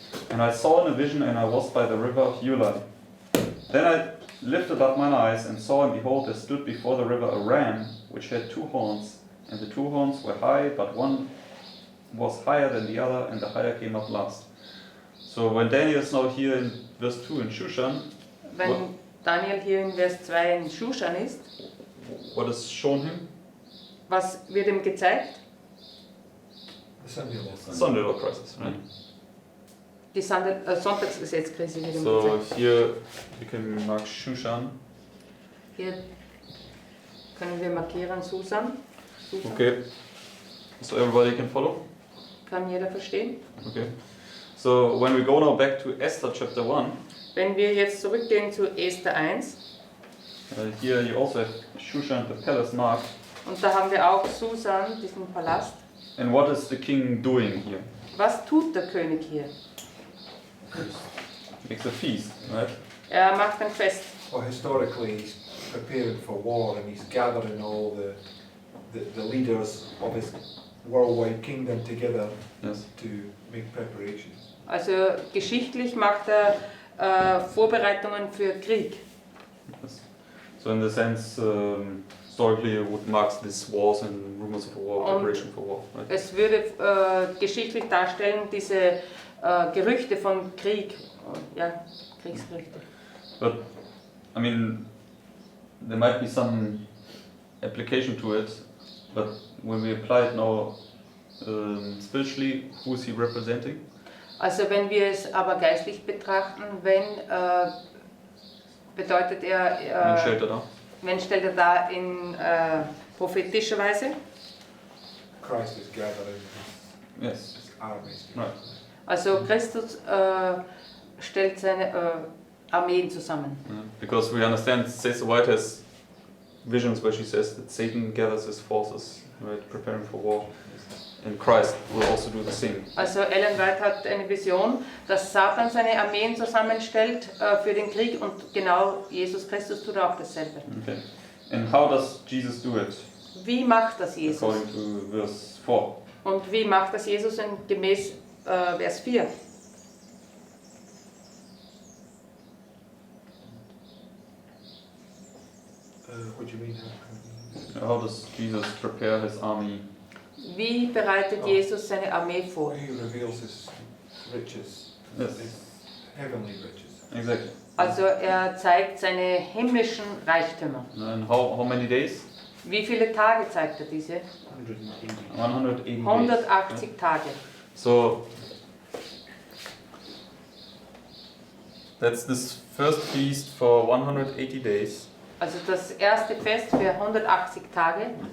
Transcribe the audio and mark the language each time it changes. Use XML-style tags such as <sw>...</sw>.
<en>And I saw in a vision, and I was by the river of Ulai. Then I lifted up mine eyes, and saw, and behold, there stood before the river a ram, which had 2 horns, and the 2 horns were high, but one was higher than the other, and the higher came up last. So when Daniel is now here in verse 2 in Shushan,</en> <de>Wenn Daniel hier in Vers 2 in Shushan ist,</de> <en>what is shown him?</en> <de>was wird ihm gezeigt?</de> <en>The Sunday law. Sunday law crisis, right?</en> <de>Die Sonntagsgesetzkrise wird ihm</de> <en>So</en> <de>gezeigt.</de> <en>here you can mark Shushan.</en> <de>Hier können wir markieren Susan.</de> <en>Okay. So everybody can follow?</en> <de>Kann jeder verstehen?</de> <en>Okay. So when we go now back to Esther chapter 1,</en> <de>Wenn wir jetzt zurückgehen zu Esther 1,</de> <en>here you also have Shushan the palace marked.</en> <de>und da haben wir auch Susan, diesen Palast.</de> <en>And what is the king doing here?</en> <de>Was tut der König hier?</de> <en>Makes a feast, right?</en> <de>Er macht ein Fest.</de> <en>Well, historically, he's preparing for war, and he's gathering all the leaders of his worldwide kingdom together Yes. to make preparations.</en> <de>Also geschichtlich macht er Vorbereitungen für Krieg.</de> <en>Yes. So in the sense, historically it would mark these wars and rumors of war,</en> <de>Und</de> <en>preparation for war, right?</en> <de>es würde geschichtlich darstellen, diese Gerüchte von Krieg, ja, Kriegsgerüchte.</de> <en>But, I mean, there might be some application to it, but when we apply it now spiritually, who is he representing?</en> <de>Also wenn wir es aber geistlich betrachten, bedeutet Wen stellt er dar? wenn stellt er da in prophetischer Weise?</de> <en>Christ is gathering Yes. his armies. Right.</en> <de>Also Christus stellt seine Armeen zusammen.</de> <en>Yeah. Because we understand, Sister White has visions where she says that Satan gathers his forces, right, preparing for war, and Christ will also do the same.</en> <de>Also Ellen White hat eine Vision, dass Satan seine Armeen zusammenstellt für den Krieg und genau Jesus Christus tut auch dasselbe.</de> <en>Okay. And how does Jesus do it?</en> <de>Wie macht das Jesus?</de> <en>According to verse 4.</en> <de>Und wie macht das Jesus gemäß Vers 4?</de> <en>What do you mean? How does Jesus prepare his army?</en> <de>Wie bereitet Jesus seine Armee vor?</de> <en>He reveals his riches, Yes. his heavenly riches. Exactly.</en> <de>Also er zeigt seine himmlischen Reichtümer.</de> <en>And how many days?</en> <de>Wie viele Tage zeigt er diese?</de> <en>180. 180 days.</en> <de>180 Tage.</de> <en>So that's this first feast for 180 days.</en> <de>Also das erste Fest für 180 Tage</de>